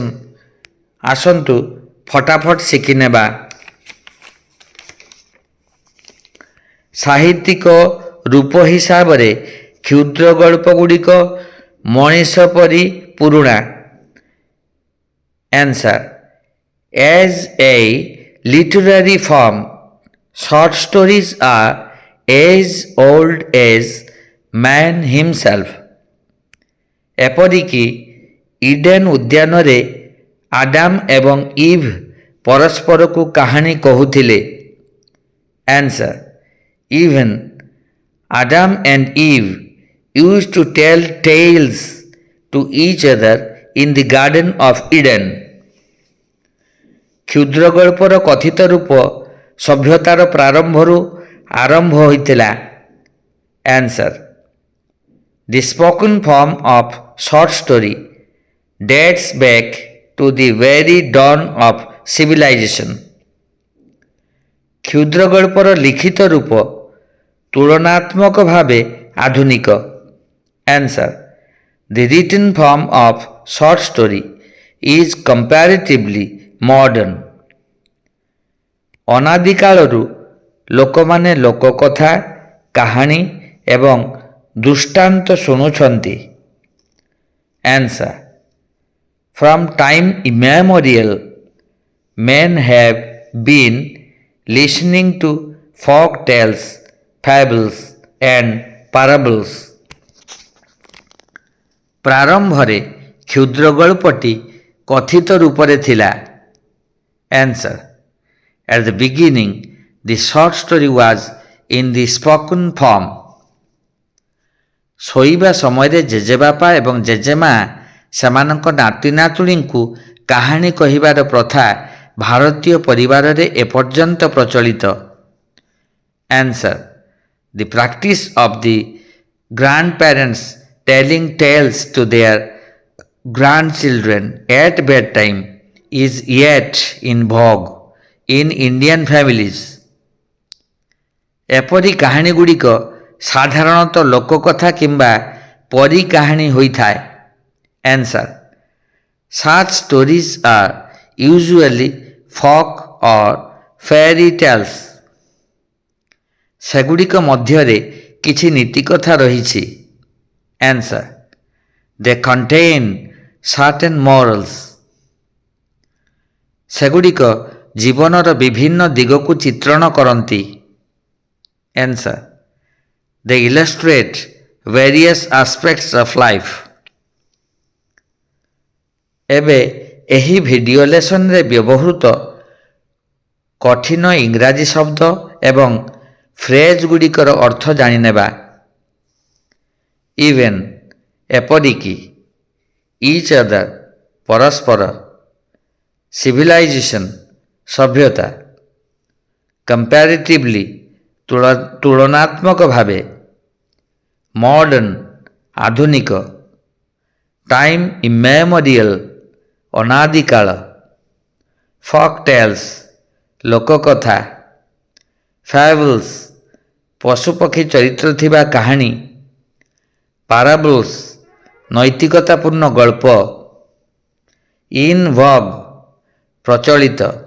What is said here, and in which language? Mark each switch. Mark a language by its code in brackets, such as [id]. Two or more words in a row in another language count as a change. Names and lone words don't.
[or] ଆସନ୍ତୁ ଫଟାଫଟ ଶିଖିନେବା। ସାହିତ୍ୟିକ ରୂପ ହିସାବରେ କ୍ଷୁଦ୍ର ଗଳ୍ପଗୁଡ଼ିକ ମଣିଷ ପରି ପୁରୁଣା। ଆନ୍ସର୍: [en] As a literary form, short stories are as old as man himself. [or] ଏପରିକି ଇଡେନ୍ ଉଦ୍ୟାନରେ ଆଡାମ ଏବଂ ଇଭ୍ ପରସ୍ପରକୁ କାହାଣୀ କହୁଥିଲେ। ଆନ୍ସର୍: [en] Even Adam and Eve used to tell tales to each other in the Garden of Eden. [or] କ୍ଷୁଦ୍ର ଗଳ୍ପର କଥିତ ରୂପ ସଭ୍ୟତାର ପ୍ରାରମ୍ଭରୁ ଆରମ୍ଭ ହୋଇଥିଲା। ଆନ୍ସର୍: [en] The spoken form of short story dates back to the very dawn of civilization. [or] କ୍ଷୁଦ୍ର ଗଳ୍ପର ଲିଖିତ ରୂପ ତୁଳନାତ୍ମକ ଭାବେ ଆଧୁନିକ। ଆନ୍ସର୍: [en] The written form of short story is comparatively modern. [or] ଅନାଦି କାଳରୁ ଲୋକମାନେ ଲୋକକଥା, କାହାଣୀ ଏବଂ ଦୃଷ୍ଟାନ୍ତ ଶୁଣୁଛନ୍ତି। ଆନ୍ସର୍: [en] From time immemorial, men have been listening to folk tales, fables and parables. [or] ପ୍ରାରମ୍ଭରେ କ୍ଷୁଦ୍ର ଗଳ୍ପଟି କଥିତ ରୂପରେ ଥିଲା। ଆନ୍ସର୍: [en] At the beginning, the short story was in the spoken form. [or] ଶୋଇବା ସମୟରେ ଜେଜେବାପା ଏବଂ ଜେଜେମା ସେମାନଙ୍କ ନାତି ନାତୁଣୀଙ୍କୁ କାହାଣୀ କହିବାର ପ୍ରଥା ଭାରତୀୟ ପରିବାରରେ ଏପର୍ଯ୍ୟନ୍ତ ପ୍ରଚଳିତ। ଆନ୍ସର୍: [en] The practice of the grandparents telling tales to their grandchildren at bedtime is yet in vogue in Indian families. [or] ଏପରି କାହାଣୀଗୁଡ଼ିକ ସାଧାରଣତଃ ଲୋକକଥା କିମ୍ବା ପରୀ କାହାଣୀ ହୋଇଥାଏ। ଆନ୍ସର୍: [en] Such stories are usually folk or fairy tales. [or] ସେଗୁଡ଼ିକ ମଧ୍ୟରେ କିଛି ନୀତିକଥା ରହିଛି। ଆନ୍ସର୍: [en] They contain certain morals. [or] ସେଗୁଡ଼ିକ ଜୀବନର ବିଭିନ୍ନ ଦିଗକୁ ଚିତ୍ରଣ କରନ୍ତି। ଆନ୍ସର୍: [en] They illustrate various aspects of life. [or] ଏବେ ଏହି ଭିଡ଼ିଓ ଲେସନରେ ବ୍ୟବହୃତ କଠିନ ଇଂରାଜୀ ଶବ୍ଦ ଏବଂ ଫ୍ରେଜ୍ ଗୁଡ଼ିକର ଅର୍ଥ ଜାଣିନେବା। Even, ଏପରିକି, [en] each other, [or] ପରସ୍ପର, civilization, ସଭ୍ୟତା, comparatively, ତୁଳନାତ୍ମକ ଭାବେ, modern, ଆଧୁନିକ, [en] time immemorial, ଅନାଦିକାଳ, folk tales, [or] ଲୋକକଥା, fables, ପଶୁପକ୍ଷୀ ଚରିତ୍ର ଥିବା କାହାଣୀ, parables, ନୈତିକତାପୂର୍ଣ୍ଣ ଗଳ୍ପ, [en] in vogue, [or] ପ୍ରଚଳିତ।